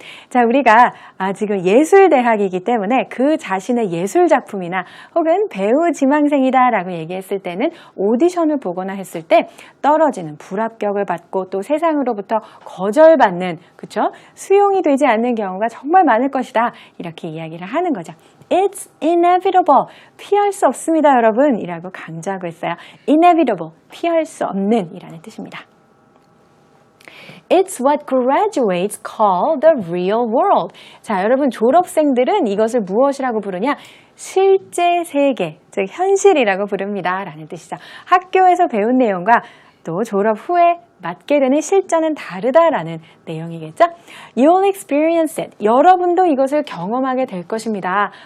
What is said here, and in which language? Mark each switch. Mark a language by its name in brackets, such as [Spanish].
[Korean] 자, 우리가 지금 예술대학이기 때문에 그 자신의 예술작품이나 혹은 배우 지망생이다 라고 얘기했을 때는 오디션을 보거나 했을 때 떨어지는 불합격을 받고 또 세상으로부터 거절받는, 그쵸? 수용이 되지 않는 경우가 정말 많을 것이다. 이렇게 이야기를 하는 거죠. [English] It's inevitable. [Korean] 피할 수 없습니다, 여러분. 이라고 강조하고 있어요. [English] Inevitable. [Korean] 피할 수 없는 이라는 뜻입니다. [English] It's what graduates call the real world. [Korean] 자, 여러분 졸업생들은 이것을 무엇이라고 부르냐? 실제 세계, 즉 현실이라고 부릅니다. 라는 뜻이죠. 학교에서 배운 내용과 또 졸업 후에 맞게 되는 실전은 다르다라는 내용이겠죠? [English] You'll experience it. [Korean] 여러분도 이것을 경험하게 될 것입니다.